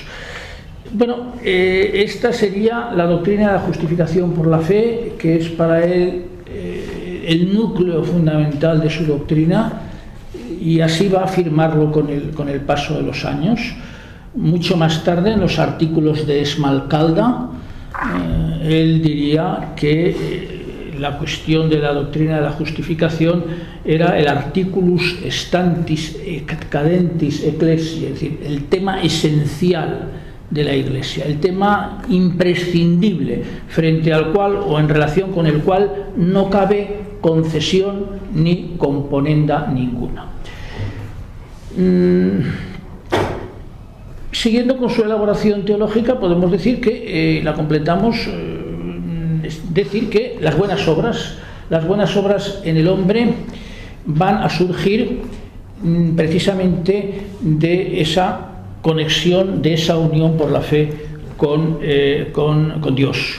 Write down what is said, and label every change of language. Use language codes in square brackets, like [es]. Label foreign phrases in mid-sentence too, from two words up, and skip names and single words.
[es] Bueno, esta sería la doctrina de la justificación por la fe, que es para él el núcleo fundamental de su doctrina, y así va a afirmarlo con el paso de los años. Mucho más tarde, en los artículos de Esmalcalda, él diría que la cuestión de la doctrina de la justificación era el [la] articulus stantis cadentis ecclesiae, [es] es decir, el tema esencial de la Iglesia, el tema imprescindible frente al cual o en relación con el cual no cabe concesión ni componenda ninguna. Siguiendo con su elaboración teológica, podemos decir que la completamos, decir que las buenas obras en el hombre van a surgir precisamente de esa conexión, de esa unión por la fe con Dios.